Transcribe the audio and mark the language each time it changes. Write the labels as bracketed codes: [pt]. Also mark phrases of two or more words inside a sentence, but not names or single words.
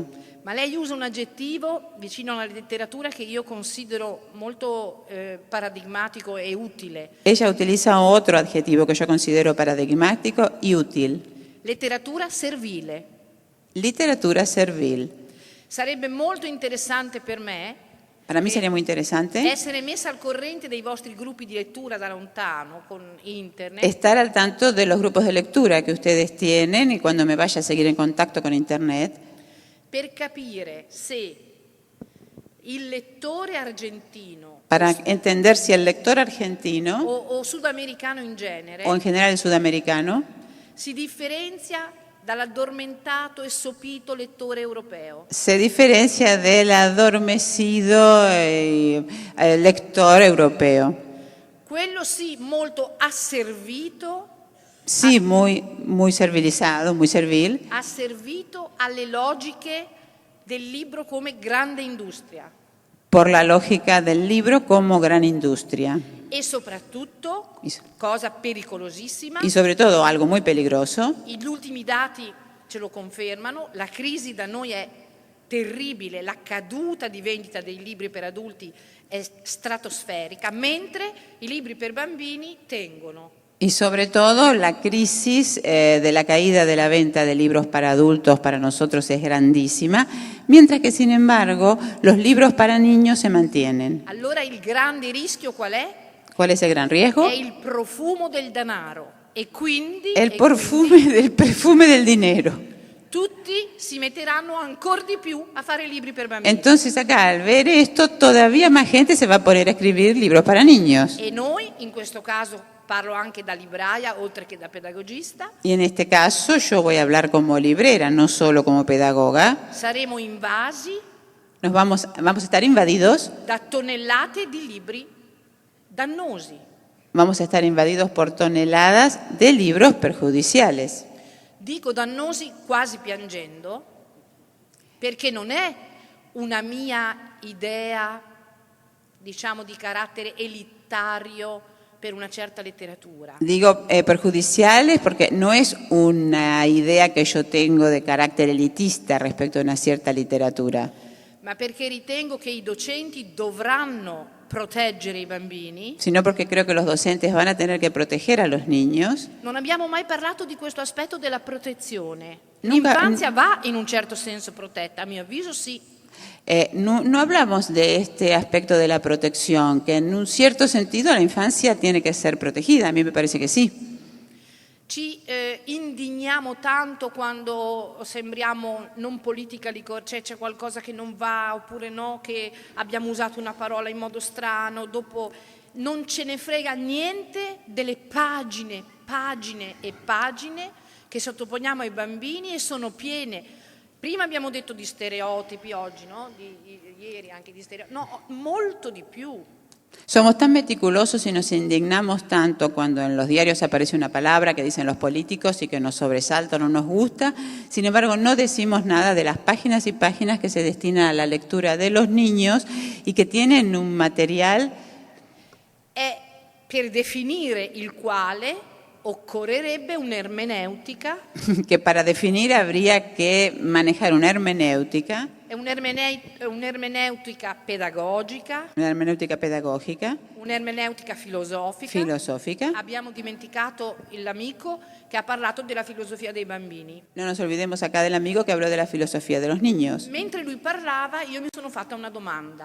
[it] ma lei usa un aggettivo vicino alla letteratura che io considero molto paradigmatico e utile. [es] Ella utiliza otro adjetivo que yo considero paradigmático y útil. [it] Letteratura servile. [es] Literatura servil. [it] Sarebbe molto interessante per me [es] Para mí sería muy interesante [it] essere messa al corrente dei vostri gruppi di lettura da lontano con internet, [es] estar al tanto de los grupos de lectura que ustedes tienen y cuando me vaya a seguir en contacto con Internet, [it] per capire se il lettore argentino [es] para entender si el lector argentino [it] o sudamericano in genere [es] o en general el sudamericano [it] si differenzia dall'addormentato e sopito lettore europeo. [es] se diferencia del adormecido lector europeo. [it] Quello sì molto asservito, [es] Sí, muy servilizado, muy servil, [it] asservito alle logiche del libro come grande industria [es] por la lógica del libro como gran industria. [it] e soprattutto, cosa pericolosissima, [es] Y sobre todo, algo muy peligroso, [it] gli ultimi dati ce lo confermano, la crisi da noi è terribile, la caduta di vendita dei libri per adulti è stratosferica, mentre i libri per bambini tengono. [es] Y sobre todo la crisis de la caída de la venta de libros para adultos para nosotros es grandísima, mientras que sin embargo los libros para niños se mantienen. [it] Allora il grande rischio qual è? [es] ¿Cuál es el gran riesgo? [it] È il profumo del denaro e quindi, [es] El perfume del dinero. [it] tutti si metteranno ancora di più a fare libri per bambini. [es] Entonces acá al ver esto todavía más gente se va a poner a escribir libros para niños. [it] E noi, in questo caso parlo anche da libraia oltre che da pedagogista, [es] Y en este caso yo voy a hablar como librera, no solo como pedagoga. [it] saremo invasi [es] Vamos a estar invadidos, [it] da tonnellate di libri dannosi. [es] vamos a estar invadidos por toneladas de libros perjudiciales. [it] Dico dannosi quasi piangendo, perché non è una mia idea, diciamo, di carattere elitario per una certa letteratura. [es] Digo perjudiciales porque no es una idea que yo tengo de carácter elitista respecto a una cierta literatura, [it] Ma perché ritengo che i docenti dovranno proteggere i bambini. [es] sino porque creo que los docentes van a tener que proteger a los niños. [it] Non abbiamo mai parlato di questo aspetto della protezione. [es] Nunca- [it] L'infanzia va in un certo senso protetta, a mio avviso sì. [es] No hablamos de este aspecto de la protección, que en un cierto sentido la infancia tiene que ser protegida, a mí me parece que sí. [it] Ci indigniamo tanto quando sembriamo non [en] politically correct, [it] cioè c'è qualcosa che non va oppure no, che abbiamo usato una parola in modo strano, dopo non ce ne frega niente delle pagine e pagine che sottoponiamo ai bambini e sono piene. Prima abbiamo detto di stereotipi oggi, no? Ieri anche di stereotipi, no, molto di più. [es] Somos tan meticulosos y nos indignamos tanto cuando en los diarios aparece una palabra que dicen los políticos y que nos sobresalta o no nos gusta. Sin embargo, no decimos nada de las páginas y páginas que se destinan a la lectura de los niños y que tienen un material [it] È per definire il quale occorrerebbe un'ermeneutica, [es] que para definir habría que manejar una hermenéutica [it] un'ermeneutica pedagogica, un'ermeneutica [es] filosófica. [it] Abbiamo dimenticato l'amico che ha parlato della filosofia dei bambini. [es] No nos olvidemos acá del amigo que habló de la filosofía de los niños. [it] Mentre lui parlava, io mi sono fatta una domanda